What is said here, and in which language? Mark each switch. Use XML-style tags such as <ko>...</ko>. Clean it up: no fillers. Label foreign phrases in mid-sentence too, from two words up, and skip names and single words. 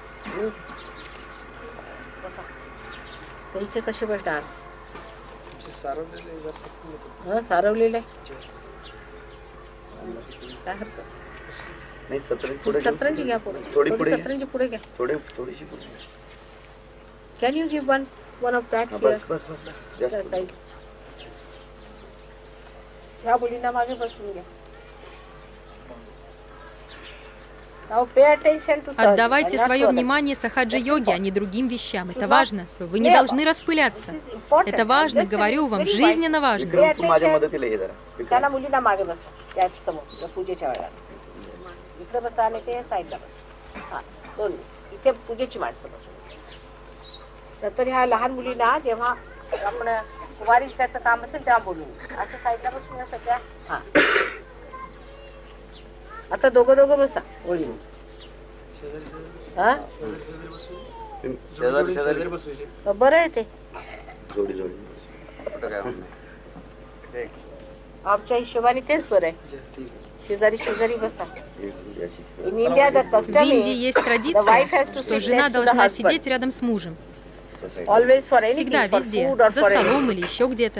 <mr>तर इथे कसे बसणार? सारवलेलं आहे. काय हरकत नाही, सतरंजी घ्या पुढे. थोडी पुढे सतरंजी पुढे घ्या. थोडीशी पुढे.</mr> <en>Can you give one of that?</en> <mr>बस ह्या मुलींना मागे बसवून घ्या.</mr> <en>Now pay attention to</en> <ru>Отдавайте свое внимание сахаджа-йоге, а не другим вещам. Это важно. Вы не должны распыляться. Это важно, говорю вам, жизненно важно.</ru> <mr>तू माझ्या मदतीला ये जरा. त्याला मुलींना मागे बसा त्याच्या समोर पूजेच्या वेळेला. इकडे बसा आणि ते साईडला बसा. हा, दोन इथे पूजेची माणसं बसून. तर ह्या लहान मुलींना जेव्हा आपण कुमारी त्याचं काम असेल तेव्हा बोलू. असं साईडला बसून या सध्या. हा, आता दोघं बसा ओळीने. बरं आहे ते. जोडी आमच्या हिशोबाने तेच बरं आहे. शेजारी बसा.</mr> <ru>В Индии есть традиция, что жена должна сидеть рядом с мужем. Всегда, везде, за столом или еще где-то.</ru>